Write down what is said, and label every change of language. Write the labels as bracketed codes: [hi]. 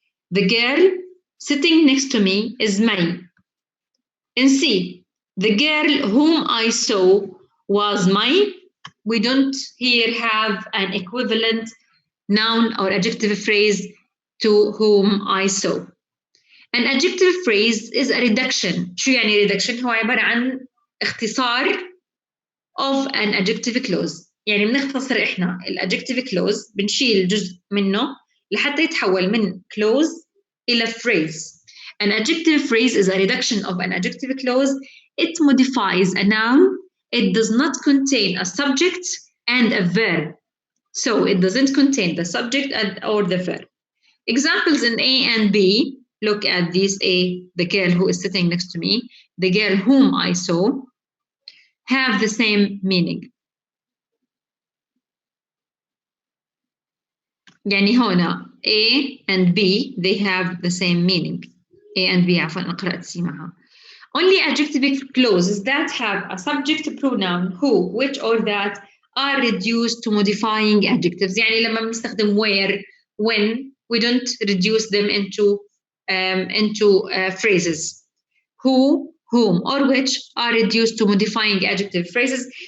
[en] The girl sitting next to me is May. And see, the girl whom I saw was May. We don't here have an equivalent noun or adjective phrase to whom I saw. An adjective phrase is a reduction. [ar] شو يعني reduction؟ هو عبارة عن اختصار [en] of an adjective clause. [ar] يعني بنختصر إحنا adjective clause بنشيل جزء منه لحتى يتحول من clause إلى phrase. [en] An adjective phrase is a reduction of an adjective clause. It modifies a noun. It does not contain a subject and a verb. So it doesn't contain the subject or the verb. Examples in A and B. Look at these. A, the girl who is sitting next to me, the girl whom I saw, have the same meaning. [ar] يعني هنا [en] A and B, they have the same meaning. A and B [ar] عفوا أنا قرأت سي معها. [en] Only adjective clauses that have a subject pronoun who, which or that are reduced to modifying adjectives. [ar] يعني لما بنستخدم [en] where, when, we don't reduce them into phrases. Who, whom, or which are reduced to modifying adjective phrases.